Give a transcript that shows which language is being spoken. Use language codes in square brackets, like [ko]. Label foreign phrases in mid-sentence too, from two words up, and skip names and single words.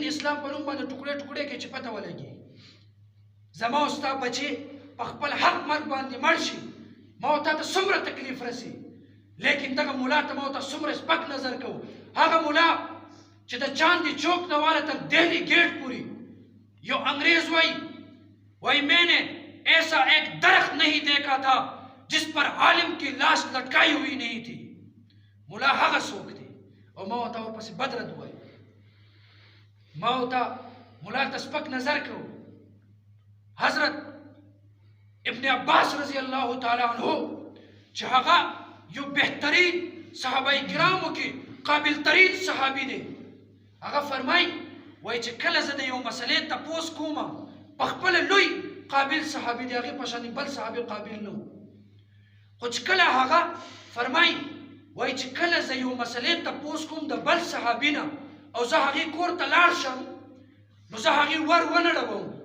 [ps] اسلام په نوم باندې ټوکړې ټوکړې کې چې پته ولګي زما او ستا بچی په خپل حق مرګ باندې مړ شي ما ورته ته څومره تکلیف رسي لیکن دغه مولا ته ما ورته څومره سپک نظر کوو هغه مولا چې د چاندی چوک نه والا تر دہلی گیٹ پوری [ur] یو انگریز وہی میں نے ایسا ایک درخت نہیں دیکھا تھا جس پر عالم کی لاش لٹکائی ہوئی نہیں تھی [ps] مولا هغه څوک دی او ما ورته ورپسې بد رد ووایي ما ورته مولا ته سپک نظر کوو [ar] حضرت ابن عباس رضی الله تعالی عنہ [ps] چې هغه یو بهترین صحابه کرامو کې قابل ترین صحابي دی هغه فرمایي وایي چې کله زه د یو مسلې تپوس کوم په خپله لوی قابل صحابي دی هغې په شان بل صحابي قابل نه خو چې کله هغه فرمایي وایي چې کله زه یو مسلې تپوس کوم د بل صحابي نه او زه هغې کور ته لاړ شم نو زه هغې ور ونه ړوم